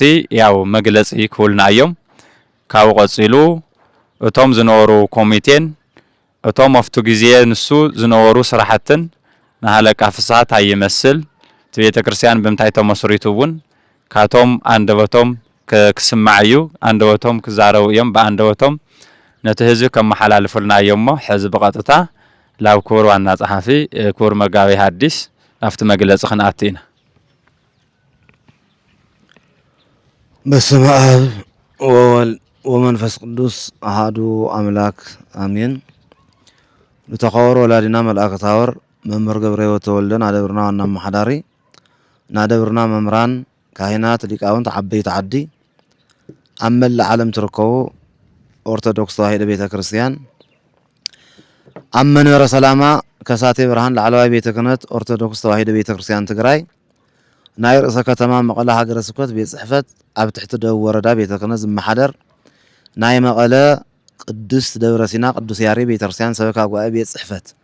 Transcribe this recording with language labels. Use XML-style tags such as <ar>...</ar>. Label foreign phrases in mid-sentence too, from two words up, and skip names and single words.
<ti>ያው መግለጽ ይክውልና እዮም ካብ ቆጽሉ እቶም ዝነበሩ ኮሚቴን እቶም አፍቱ ጊዜ ንሱ ዝነበሩ ስራሕትን ናሃለቃ ፍስሓ ታይመስል ቤተ ክርስቲያን ብምታይ ተመስሪቱውን ካቶም አንደበቶም ክስማዕዩ አንደበቶም ክዛረው እዮም በአንደበቶም ነቲ ህዝብ ከመሓላልፉልና እዮም ሕዝ በቀጥታ ላብ ክቡር ዋና ጸሓፊ ክቡር መጋቢ ሐዲስ አፍቲ መግለጽ ክናአቲና</ti> <gez>በስመ አብ ወወልድ ወመንፈስ ቅዱስ አሐዱ አምላክ አሜን።</gez> <ti>ለተኸወሩ ወላዲና መልአከ ታወር መምህር ገብረ ሕይወት ተወልደን አደብርና ዋና መሐዳሪ ናደብርና መምራን ካህናት ሊቃውንት ዓበይቲ ዓዲ ኣብ መላእ ዓለም ትርከቡ ኦርቶዶክስ ተዋህዶ ቤተ ክርስቲያን ኣብ መንበረ ሰላማ ከሳቴ ብርሃን ላዕለዋይ ቤተ ክህነት ኦርቶዶክስ ተዋህዶ ቤተ ክርስቲያን ትግራይ ናይ ርእሰ ከተማ መቐለ ሃገረ ስብከት ቤት ጽሕፈት ኣብ ትሕቲ ደቡብ ወረዳ ቤተ ክህነት ዝመሓደር ናይ መቐለ ቅዱስ ደብረ ሲና ቅዱስ ያሬድ ቤተ ክርስቲያን ሰበካ ጉባኤ ቤት ጽሕፈት</ti>